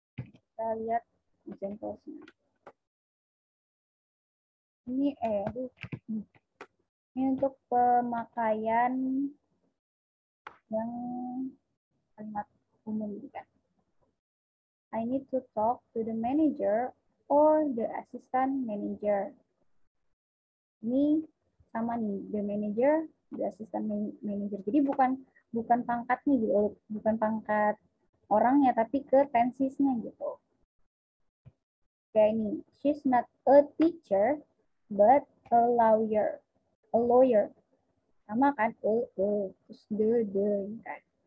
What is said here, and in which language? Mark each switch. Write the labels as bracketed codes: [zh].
[id] Kita lihat example-nya. Ini, ini untuk pemakaian yang kalimat umum kan. [en] I need to talk to the manager or the assistant manager. [id] Ini sama nih, the manager, the assistant manager. Jadi bukan pangkatnya gitu, bukan pangkat orangnya, tapi ke tensisnya gitu. [en] Kayak ini, she's not a teacher, but a lawyer. A lawyer. [id] Sama kan, terus the, kan.